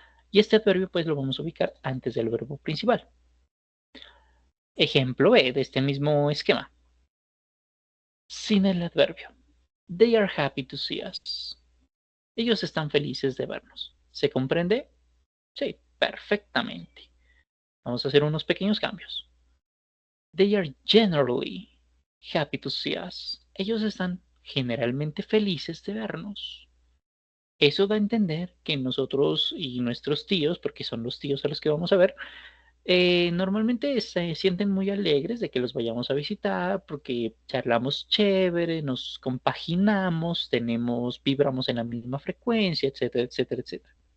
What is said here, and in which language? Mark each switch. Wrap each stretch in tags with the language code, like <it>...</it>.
<es>Y este adverbio pues lo vamos a ubicar antes del verbo principal. Ejemplo B de este mismo esquema. Sin el adverbio.</es> <en>They are happy to see us.</en> <es>Ellos están felices de vernos. ¿Se comprende? Sí, perfectamente. Vamos a hacer unos pequeños cambios.</es> <en>They are generally happy to see us.</en> <es>Ellos están generalmente felices de vernos. Eso da a entender que nosotros y nuestros tíos, porque son los tíos a los que vamos a ver, normalmente se sienten muy alegres de que los vayamos a visitar porque charlamos chévere, nos compaginamos, vibramos en la misma frecuencia, etcétera, etcétera, etcétera.</es>